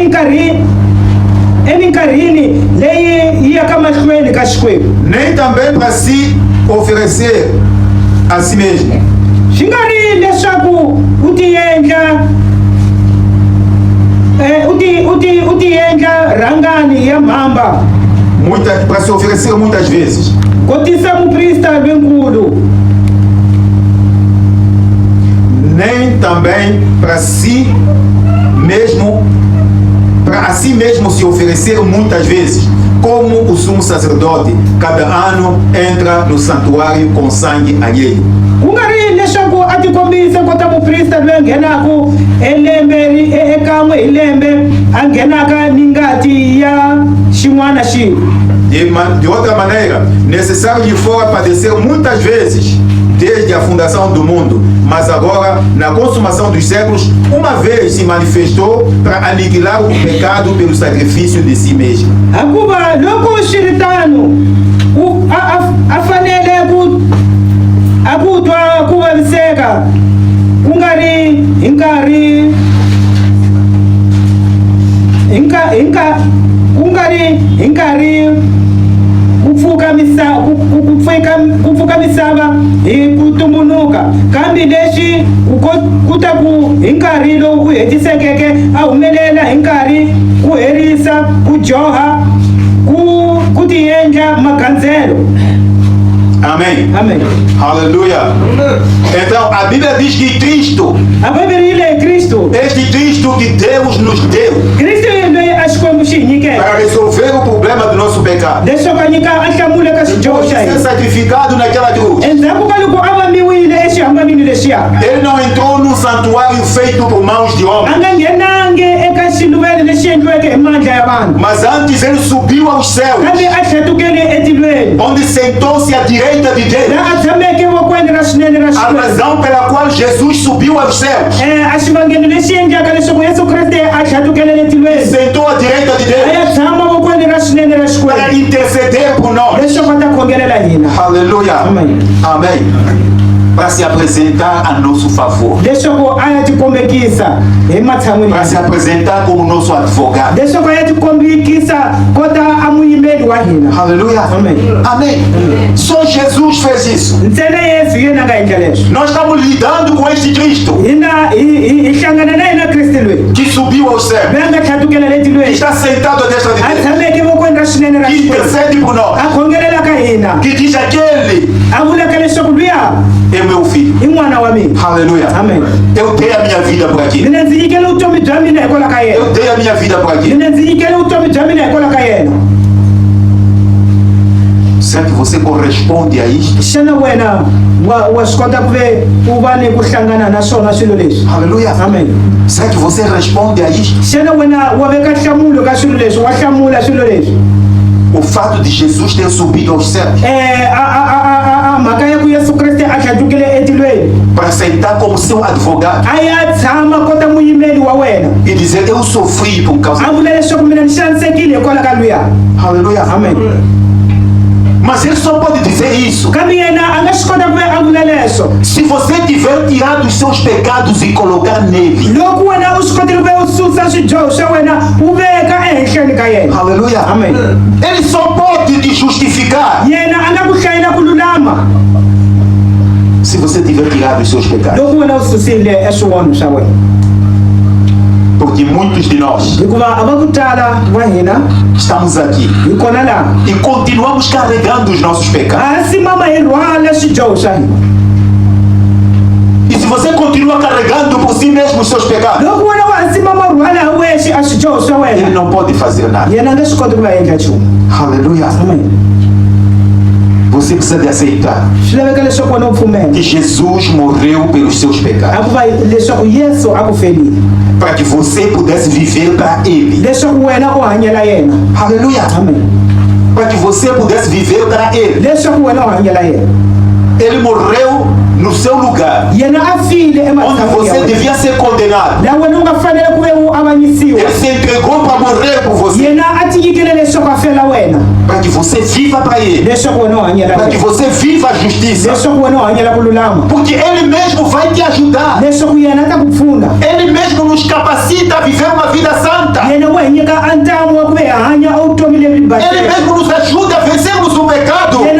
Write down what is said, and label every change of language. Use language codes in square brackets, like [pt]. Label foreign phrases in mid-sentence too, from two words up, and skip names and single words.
[ts] eminkarhini leyi yaka mahlweni ka Xikwembu, [pt] nem também para se oferecer a si mesmo. [ts] swi nga ri leswaku u ti endla rhangani ya mhamba [pt] Para se oferecer muitas vezes. [ts] ku tisa muprista lwenkulu, [pt] Nem também para si mesmo, para a si mesmo se oferecer muitas vezes, como o sumo sacerdote cada ano entra no santuário com sangue alheio. [ts] ku nga ri leswaku a tikombisa kota muprista loyi a nghenaka ekan'we hi lembe a nghenaka ni ngati ya xin'wana xilo. [pt] De outra maneira, necessário lhe fora padecer muitas vezes, desde a fundação do mundo, mas agora, na consumação dos séculos, uma vez se manifestou para aniquilar o pecado pelo sacrifício de si mesmo. [ts] Hikuva loko swi ri tano a fanele ku twa ku vaviseka ku nga ri hi nkarhi ku pfuka misava hi ku tumbuluka, kambe leswi ku ta ku hi nkarhi lowu hetisekeke a humelela hi nkarhi ku herisa ku joha ku ti endla magandzelo. [pt] Amém. Amém. Aleluia. Então a Bíblia diz que Cristo, A Bíblia é Cristo. este Cristo que Deus nos deu [ts] Cristo é a Xikwembu xi hi nyikeke [pt] para resolver o problema do nosso pecado, [ts] leswaku a nyika a hlamula ka xidyoho xa [pt] ser [ts] hina. [pt] sacrificado naquela cruz. [ts] Endzhaku ka loko a vamiwile exihambanini lexiya, [pt] Ele não entrou num santuário feito por mãos de a homens, [ts] nga nghenangi eka xiluvelo lexi endliweke hi mandla ya vanhu, [pt] mas antes ele subiu aos céus, [ts] kambe a tlhetukele etilweni [pt] onde sentou-se à direita de Deus. [ts] laha a tshameke vokweni ra swinene ra A Xikwembu. [pt] razão pela qual Jesus subiu aos céus, [ts] A xivangelo lexi endlaka leswaku Yesu Kreste a tlhetukele etilweni [pt] sentou à direita de a Deus [ts] ya tshama vokweni ra swinene ra [pt] para [ts] Xikwembu [pt] interceder por nós. [ts] leswaku a ta khongelela hina, [pt] Aleluia. Amém. Amém. Para se apresentar a nosso favor, [ts] leswaku a ya tikombekisa hi matshan'wini [pt] para se [ts] ya, [pt] apresentar como nosso advogado. [ts] leswaku a ya tikombekisa kota a muyimeli wa hina. [pt] Aleluia. Amém. Amém. Só Jesus fez isso. [ts] Ntsena Yesu hi yena a nga endla leswi. [pt] Nós estamos lidando com este Cristo [ts] Hi hlangana na yena Kriste loyi [pt] que subiu aos céus, [ts] loyi a nga tlhatukela [pt] que [ts] letilweni, [pt] está sentado à destra de a Deus, [ts] tshameke vokweni ra swinene ra [pt] que [ts] Xikwembu, [pt] intercede por nós, [ts] a khongelelaka hina, [pt] que diz aquele [ts] a vulaka leswaku luya [pt] é meu filho. [ts] i n'wana wa mina. [pt] Aleluia. Amém. Eu dei a minha vida por aqui. [ts] Mina ndzi nyikele vutomi bya mina hikwalaho ka [pt] Eu [ts] yena. [pt] dei a minha vida por aqui. [ts] Mina ndzi nyikele vutomi bya mina hikwalaho ka yena. [pt] Será que você corresponde a isto? [ts] Xana wena wa swi kota ku ve u va ni ku hlangana na swona swilo leswi? [pt] Aleluia. Amen. Será que você responde a isto? [ts] Xana wena wa veka nhlamulo ka swilo leswi, wa hlamula swilo leswi? [pt] O fato de Jesus ter subido aos céus [ts] Mhaka ya ku Yesu Kreste a tlhatukile etilweni [pt] para sentar como seu advogado [ts] a ya tshama kota muyimeli wa wena, [pt] e dizer eu sofri por causa. [ts] a vula leswaku mina ni xanisekile hikwalaho ka luya. [pt] Aleluia. Amen. Mas ele só pode dizer isso [ts] Kambe yena a nga swi kota ku ve a vula leswo [pt] se você tiver tirado os seus pecados e colocar nele. [ts] loko wena u swi kotile ku ve u susa swidyoho swa wena u veka ehenhleni ka yena. [pt] Aleluia. Amen. Ele só pode te justificar [ts] Yena a nga ku hlayela ku lulama [pt] se você tiver tirado os seus pecados. [ts] loko wena u susile eswivono swa wena, [pt] Porque muitos de nós [ts] hikuva a va ku tala va hina [pt] estamos aqui [ts] hi kona laha [pt] e continuamos carregando os nossos pecados. [ts] hansi mama hi rhwala swidyoho swa hina. [pt] E se você continua carregando por si mesmo os seus pecados, [ts] Loko wena wa hansi mama rhwala wexe a swidyoho swa [pt] ele [ts] wena, [pt] não pode fazer nada. [ts] yena a nga swi koti ku va endla nchumu. [pt] Aleluia. Amen. Você precisa de aceitar [ts] Swi laveka leswaku wena u pfumela [pt] que Jesus morreu pelos seus a pecados, [ts] ku va leswaku Yesu a ku felile [pt] para que você pudesse viver para Ele. [ts] leswaku wena u hanyela yena. [pt] Aleluia. Amen. Para que você pudesse viver para Ele. [ts] Leswaku wena u hanyela yena. [pt] Ele morreu no seu lugar, [ts] Yena a file [pt] onde [ts] ematshan'wini ya [pt] você [ts] wena, [pt] devia ser condenado. [ts] laha wena u nga fanele ku ve u avanyisiwa. [pt] Ele se entregou para morrer por você. [ts] Yena a tinyikile leswaku [pt] para que você viva para Ele, para que você viva a justiça, porque Ele mesmo vai te ajudar, Ele mesmo nos capacita a viver uma vida santa, Ele mesmo nos ajuda a vencermos o pecado.